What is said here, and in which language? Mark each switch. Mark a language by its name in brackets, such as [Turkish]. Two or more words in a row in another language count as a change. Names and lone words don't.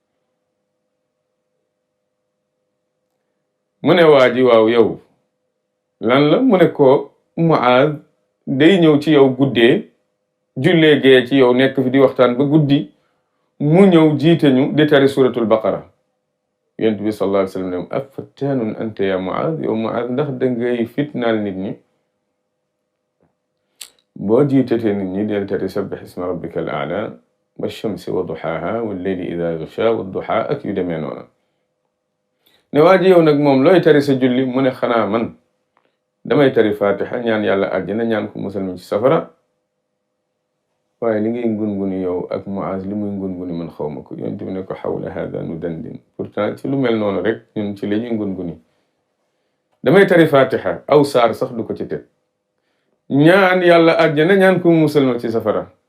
[Wolof] mu ne waa ji waaw yow lan la mu ne ko Muaaz day ñëw ci yow guddee jullee gee ci yow nekk fi di waxtaan ba guddi mu ñëw jiite ñu di tari suratul baqara yonent bi [Arabic] صلى الله عليه وسلم [Wolof] ne [Arabic] أفتان أنت يا معاذ [Wolof] yow Muaaz ndax dangay fitnaal nit ñi boo jiitatee nit ñi del tari [Arabic] سبح اسم ربك الأعلى والشمس وضحاها والليل إذا يغشى والضحى [Wolof] ak yu demee noona ne waa ji yow nag moom looy tari sa julli mu ne xanaa man damay tari fatiha ñaan yàlla àjjana ñaan ko musal mi ci safara waaye li ngay ngunguni yow ak Muaaz li muy ngunguni man xaw ma ko yonent bi ne ko [Arabic] حولها ندندن [Wolof] pourtant ci lu mel noonu rek ñun ci la ñuy ngunguni damay tari fatiha aw saar sax du ko ci teg ñaan yàlla àjjana ñaan ko musal ma ci safara